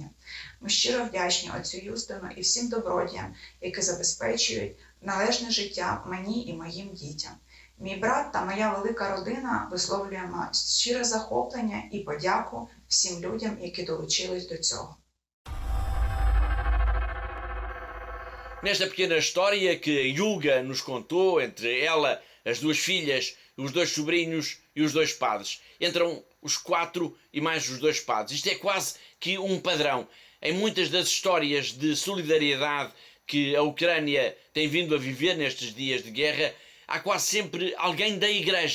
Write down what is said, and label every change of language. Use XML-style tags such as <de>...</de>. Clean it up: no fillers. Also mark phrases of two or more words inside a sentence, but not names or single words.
<uk>Ми щиро вдячні отцю Юстину і всім добродіям, які забезпечують належне життя мені і моїм дітям. Мій брат та моя велика родина висловлюємо щире захоплення і подяку всім людям, які долучились до цього.</uk> <pt>Nesta pequena história que a Yuga nos contou, entre ela, as duas filhas, os dois sobrinhos e os dois padres. Entram os 4 e mais os 2 padres. Isto é quase que um padrão. Em muitas das histórias de solidariedade que a Ucrânia tem vindo a viver nestes dias de guerra, há quase sempre alguém da Igreja.</pt>